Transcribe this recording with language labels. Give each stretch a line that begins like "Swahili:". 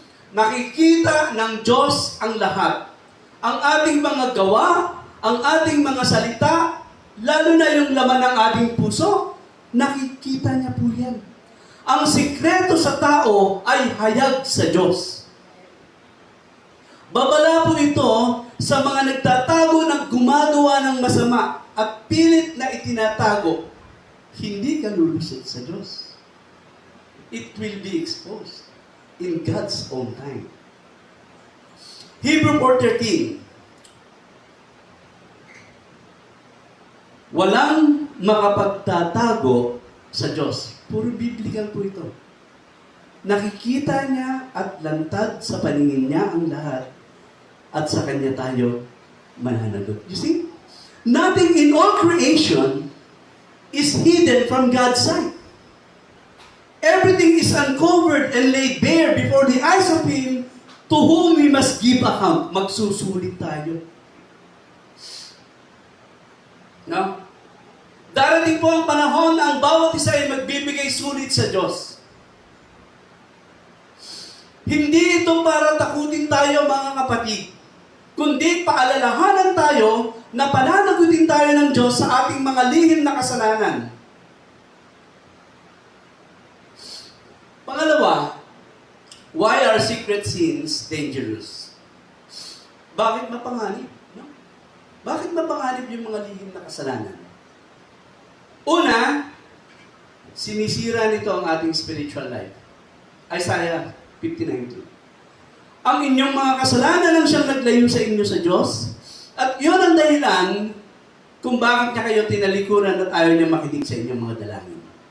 Filipino: Nakikita ng Diyos ang lahat. Ang ating mga gawa, ang ating mga salita, lalo na yung laman ng ating puso, nakikita niya po yan. Ang sikreto sa tao ay hayag sa Diyos. Babala po ito sa mga nagtatago ng gumagawa ng masama at pilit na itinatago. Hindi ka lulusot sa Diyos.
English: It will be exposed in God's own time. Hebrew 4:13.
Filipino: Walang makapagtatago sa Diyos. Puro biblical po ito. Nakikita niya at lantad sa paningin niya ang lahat at sa Kanya tayo mananagot.
English: You see? Nothing in all creation is hidden from God's sight. Everything is uncovered and laid bare before the eyes of Him to whom we must give account.
Filipino: Magsusulit tayo. No? Darating po ang panahon na ang bawat isa ay magbibigay sulit sa Diyos. Hindi ito para takutin tayo, mga kapatid. kundi paalalahanan tayo na pananagutin tayo ng Diyos sa ating mga lihim na kasalanan.
English: Pangalawa, why are secret sins dangerous?
Filipino: Bakit mapanganib? No? Bakit mapanganib yung mga lihim na kasalanan? Una, sinisira nito ang ating spiritual life. Isaiah 59:2. Ang inyong mga kasalanan ang siyang naglayo sa inyo sa Diyos, at yun ang dahilan kung bakit niya kayo tinalikuran at ayaw niya makinig sa inyong mga dalangin.